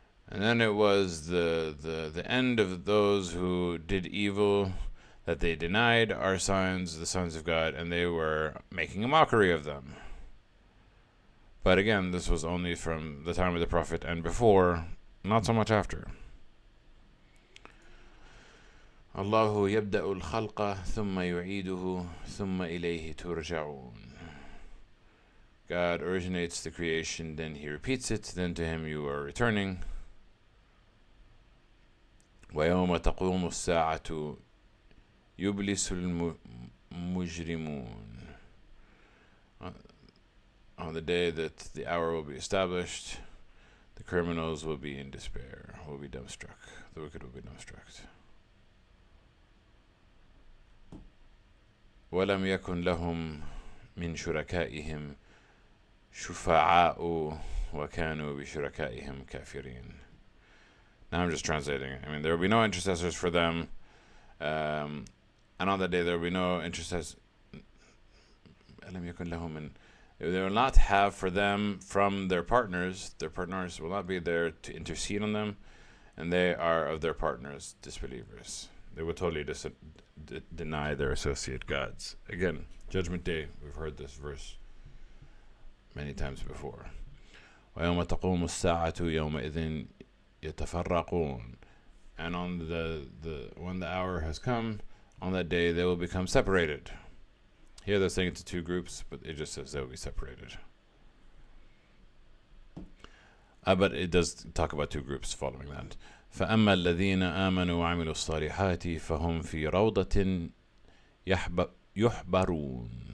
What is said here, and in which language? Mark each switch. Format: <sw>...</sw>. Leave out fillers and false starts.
<en>And then it was the end of those who did evil, that they denied our signs, the signs of God, and they were making a mockery of them. But again, this was only from the time of the Prophet and before, not so much after.</en> <ar>الله يبدأ الخلق ثم يعيده ثم إليه ترجعون.</ar> <en>God originates the creation, then He repeats it, then to Him you are returning.</en> <ar>ويوم تقوم الساعة يبلس المجرمون.</ar> <en>On the day that the hour will be established, the criminals will be in despair, will be dumbstruck. The wicked will be dumbstruck.</en> <ar>ولم يكن لهم من شركائهم شفعاء وكانوا بشركائهم كافرين.</ar> <en>Now I'm just translating it. I mean, there will be no intercessors for them, and on that day there will be no intercessors. They will not have for them from their partners. Their partners will not be there to intercede on them, and they are of their partners disbelievers. They will totally deny their associate gods. Again, Judgment Day. We've heard this verse many times before.</en> <ar>ويوم تقوم الساعة يومئذ يتفرقون.</ar> <en>And on when the hour has come, on that day they will become separated. Here they're saying it's two groups, but it just says they will be separated. But it does talk about two groups following that.</en> <ar>فأما الذين آمنوا وعملوا الصالحات فهم في روضة يحبرون.</ar>